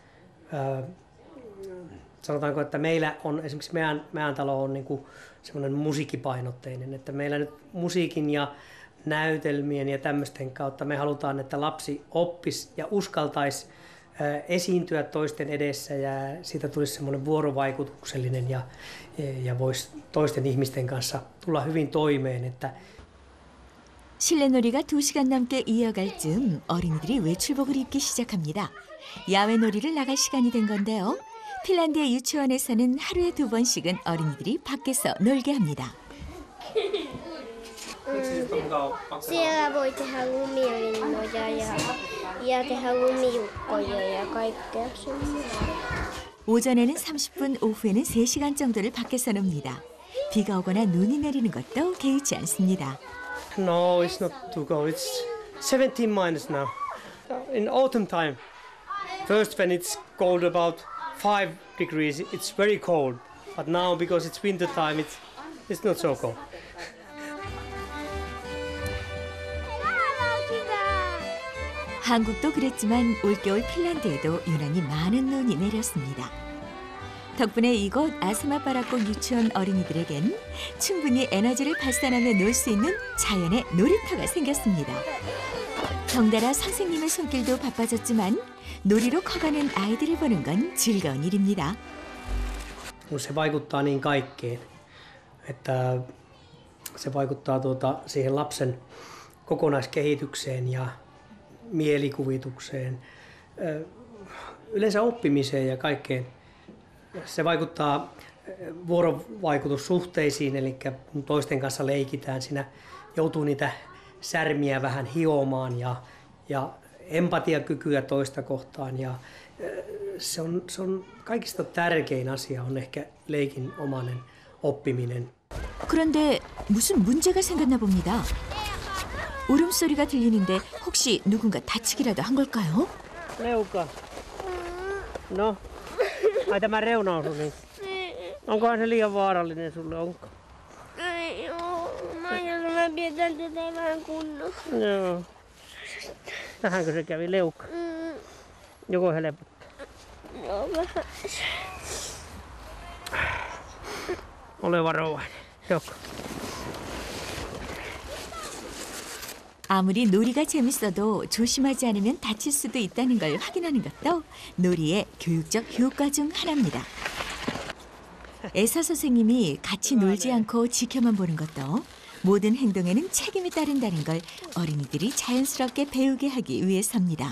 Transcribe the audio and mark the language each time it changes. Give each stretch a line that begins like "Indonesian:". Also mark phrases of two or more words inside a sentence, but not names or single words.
Finnish: sanotaanko, että meillä on esimerkiksi meidän talo on niin kuin semmoinen musiikkipainotteinen, että meillä nyt musiikin ja näytelmien ja tämmöisten kautta me halutaan, että lapsi oppisi ja uskaltaisi esiintyä toisten edessä ja siitä tulisi semmoinen vuorovaikutuksellinen ja voisi toisten ihmisten kanssa tulla hyvin toimeen. Että
Korean: 실내놀이가 2시간 넘게 이어갈 즈음 어린이들이 외출복을 입기 시작합니다. 야외 놀이를 나갈 시간이 된 건데요. 핀란드의 유치원에서는 하루에 2번씩은 어린이들이 밖에서 놀게 합니다.
Finnish: Siellä voi tehdä lumilinnoja ja tehdä lumijukkoja ja kaikkea semmoista.
Korean: 오전에는 30분, 오후에는 3시간 정도를 밖에서 놉니다. 비가 오거나 눈이 내리는 것도 개의치 않습니다.
English: No, it's not too cold. It's 17 minus now. In autumn time, first when it's cold about 5 degrees, it's very cold. But now because it's winter time, it's not so cold.
Korean: 한국도 그랬지만 올겨울 핀란드에도 유난히 많은 눈이 내렸습니다. 덕분에 이곳 아스마바라꽃 유치원 어린이들에겐 충분히 에너지를 발산하며 놀 수 있는 자연의 놀이터가 생겼습니다. 덩달아 선생님의 손길도 바빠졌지만 놀이로 커가는 아이들을 보는 건 즐거운 일입니다.
Finnish: Se vaikuttaa niin kaikkeen, että se vaikuttaa siihen lapsen kokonaiskehitykseen ja mielikuvitukseen yleensä oppimiseen ja kaikkeen. Se vaikuttaa vuorovaikutussuhteisiin, eli kun toisten kanssa leikitään, siinä joutuu niitä särmiä vähän hiomaan ja empatiakykyä toista kohtaan. Ja se on kaikista tärkein asia on ehkä leikinomainen oppiminen.
Korean: 그런데 무슨 문제가 생겼나 봅니다. 울음소리가 들리는데 혹시 누군가 다치기라도 한 걸까요?
Finnish: Leuka. No, ai tämä reunausu, niin onkohan se liian vaarallinen sulle, onko? Ei oo. Mä pidetään tätä vähän kunnossa. Joo. Tähänkö se kävi Leukka? Joko helpottaa? Joo, vähän. Ole varovainen. Joko?
Korean: 아무리 놀이가 재밌어도 조심하지 않으면 다칠 수도 있다는 걸 확인하는 것도 놀이의 교육적 효과 중 하나입니다. 애사 선생님이 같이 놀지 않고 지켜만 보는 것도 모든 행동에는 책임이 따른다는 걸 어린이들이 자연스럽게 배우게 하기 위해서입니다.